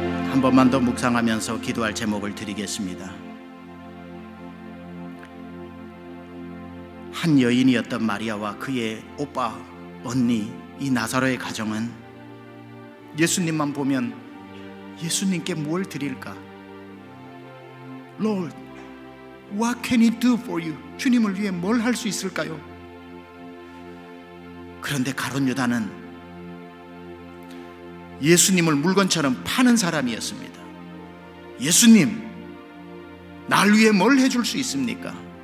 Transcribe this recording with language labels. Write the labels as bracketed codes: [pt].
[ko] 한 번만 더 묵상하면서 기도할 제목을 드리겠습니다. 한 여인이었던 마리아와 그의 오빠, 언니, 이 나사로의 가정은 예수님만 보면 예수님께 뭘 드릴까? [en] Lord, what can I do for you? [ko] 주님을 위해 뭘 할 수 있을까요? 그런데 가룟 유다는 예수님을 물건처럼 파는 사람이었습니다. 예수님, 날 위해 뭘 해줄 수 있습니까?